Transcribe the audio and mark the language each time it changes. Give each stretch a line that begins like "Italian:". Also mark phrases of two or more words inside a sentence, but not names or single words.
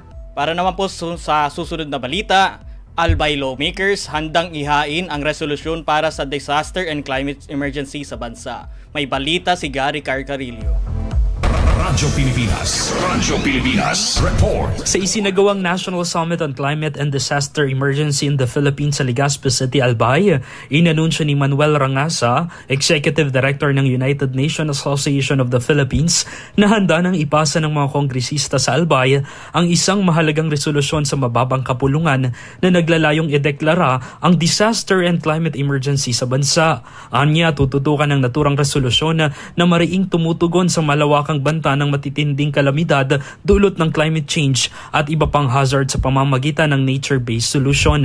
Filipino: Para naman po sa susunod na balita, Albay lawmakers handang ihain ang resolusyon para sa
English: disaster and climate emergency
Filipino: sa bansa. May balita si Gary Carcarillo. Radyo Pilipinas Report. Sa isinagawang National Summit on Climate and Disaster Emergency in the Philippines sa Legazpi City, Albay, inanunsyo ni Manuel Rangasa, Executive Director ng United Nations Association of the Philippines, na handa nang ipasa ng mga kongresista sa Albay ang isang mahalagang resolusyon sa mababang kapulungan na naglalayong ideklara ang
English: disaster and climate emergency
Filipino: sa bansa. Anya, tututukan ng naturang resolusyon na mariing tumutugon sa malawakang banta ng matitinding kalamidad dulot ng
English: climate change
Filipino: at iba pang hazard sa pamamagitan ng
English: nature-based solution.